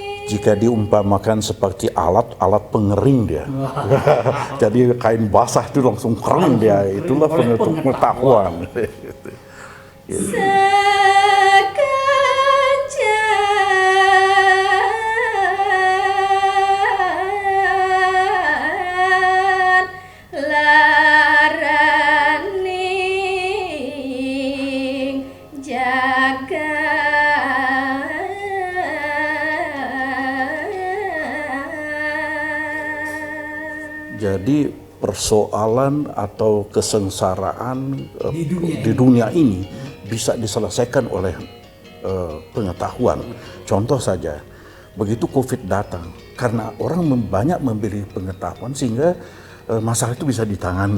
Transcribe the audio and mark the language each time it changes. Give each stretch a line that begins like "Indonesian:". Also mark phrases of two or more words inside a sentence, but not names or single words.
Indonesian: jika diumpamakan seperti alat pengering dia. Jadi kain basah itu langsung kering dia, itulah pengetahuan.
Balinese: Sekajan laraning jagat.
Indonesian: Jadi persoalan atau kesengsaraan di dunia ini bisa diselesaikan oleh pengetahuan. Contoh saja, begitu COVID datang, karena orang banyak memberi pengetahuan sehingga masalah itu bisa ditangani.